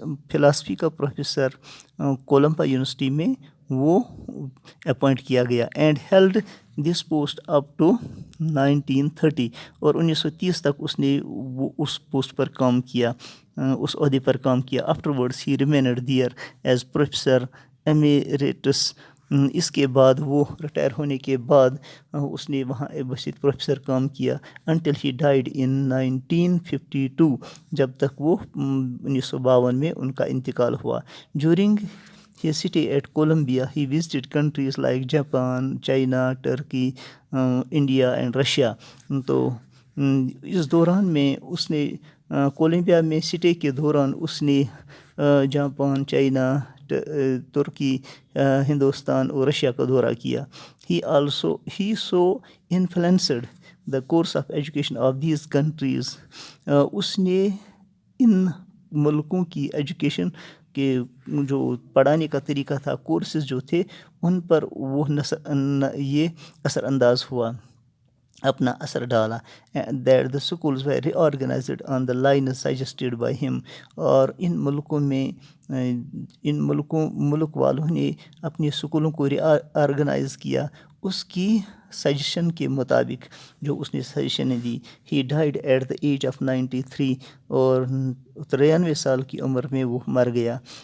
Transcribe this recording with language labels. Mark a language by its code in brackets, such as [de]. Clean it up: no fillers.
[ur] Philosophy کا professor Colombia university میں وہ اپوائنٹ کیا گیا، [en] and held this post up to 1930، [ur] اور 1930 تک اس نے وہ اس پوسٹ پر کام کیا، اس عہدے پر کام کیا۔ [en] afterwards he remained there as professor [ur] emeritus. اس کے بعد وہ ریٹائر ہونے کے بعد اس نے وہاں بسیط پروفیسر کام کیا [en] until he died in 1952، [ur] جب تک وہ 1952 میں ان کا انتقال ہوا. [en] During his stay at Columbia, he visited countries like Japan, China, Turkey, India and Russia. [ur] تو اس دوران میں اس نے کولمبیا میں سٹے کے دوران اس نے جاپان، چائنا، ترکی، ہندوستان اور رشیا کا دورہ کیا. [en] he so influenced the course of education of these countries. [ur] اس نے ان ملکوں کی ایجوکیشن کے جو پڑھانے کا طریقہ تھا، کورسز جو تھے، ان پر وہ یہ اثر انداز ہوا، اپنا اثر ڈالا. [en] that the schools were reorganized on the lines suggested by him. [ur] اور ان ملکوں میں ملک والوں نے اپنی اسکولوں کو آرگنائز کیا اس کی سجیشن کے مطابق جو اس نے سجیشنیں دی. [en] he died at the age of 93، [ur] اور 93 سال کی عمر میں وہ مر گیا.